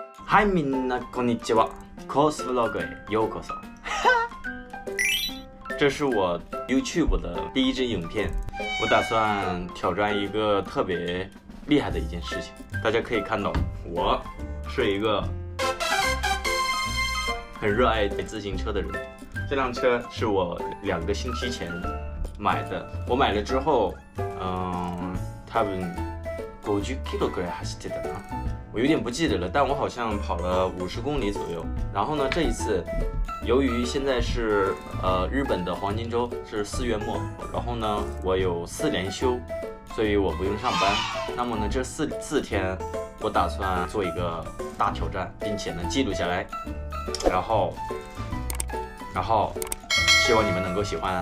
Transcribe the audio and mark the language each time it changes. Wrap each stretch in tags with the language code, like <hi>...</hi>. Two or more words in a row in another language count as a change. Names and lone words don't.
<ja>嗨，みんなこんにちは。cos vlog へようこそ。</ja> <zh>这是我 YouTube 的第一支影片，我打算挑战一个特别厉害的一件事情。大家可以看到，我是一个很热爱自行车的人。这辆车是我2个星期前买的，我买了之后，</zh> <ja>多分50キロくらい走ってたな。</ja> <zh>我有点不记得了，但我好像跑了50公里左右。然后呢，这一次由于现在是日本的黄金周，是4月末，然后呢我有4连休，所以我不用上班。那么呢这四天我打算做一个大挑战，并且呢记录下来，然后希望你们能够喜欢。</zh>